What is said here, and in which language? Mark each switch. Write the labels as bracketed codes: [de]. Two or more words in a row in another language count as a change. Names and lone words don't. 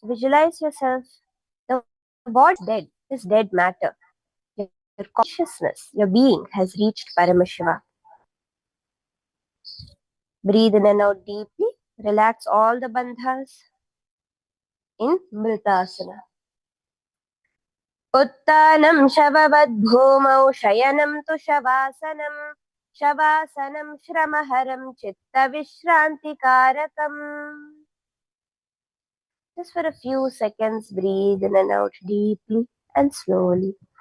[en] Visualize yourself. The body is dead matter. Your consciousness, your being has reached Paramashiva. Breathe in and out deeply. Relax all the bandhas in Mritasana. [sa] Uttanam shavavad bhumau shayanam tu shavasanam. Shavasanam shramaharam chitta vishranti karakam. [en] Just for a few seconds, breathe in and out deeply and slowly.